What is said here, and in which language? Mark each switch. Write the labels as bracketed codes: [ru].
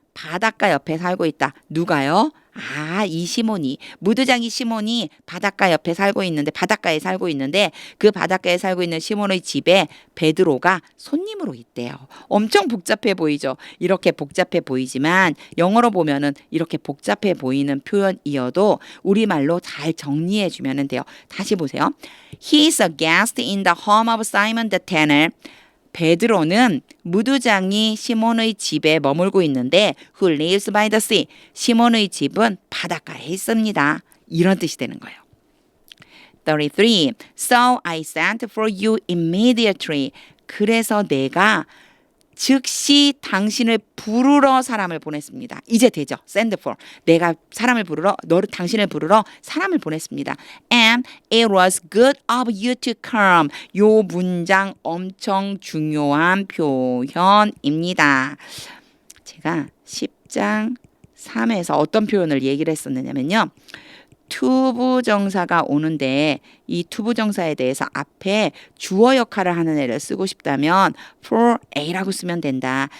[ko] 바닷가 옆에 살고 있다. 누가요? 아, 이 시몬이, 무드장이 시몬이 바닷가 옆에 살고 있는데, 바닷가에 살고 있는데, 그 바닷가에 살고 있는 시몬의 집에 베드로가 손님으로 있대요. 엄청 복잡해 보이죠? 이렇게 복잡해 보이지만, 영어로 보면은 이렇게 복잡해 보이는 표현이어도 우리말로 잘 정리해 주면 돼요. 다시 보세요. [en] He is a guest in the home of Simon the tanner. [ko] 베드로는 무두장이 시몬의 집에 머물고 있는데 [en] who lives by the sea. [ko] 시몬의 집은 바닷가에 있습니다. 이런 뜻이 되는 거예요. 33. [en] So I sent for you immediately. [ko] 그래서 내가 즉시 당신을 부르러 사람을 보냈습니다. 이제 되죠. send for. 내가 사람을 부르러, 당신을 부르러 사람을 보냈습니다. [en] And it was good of you to come. [ko] 요 문장 엄청 중요한 표현입니다. 제가 10장 3에서 어떤 표현을 얘기를 했었느냐면요. 투부정사가 오는데 이 투부정사에 대해서 앞에 주어 역할을 하는 애를 쓰고 싶다면 for A라고 쓰면 된다.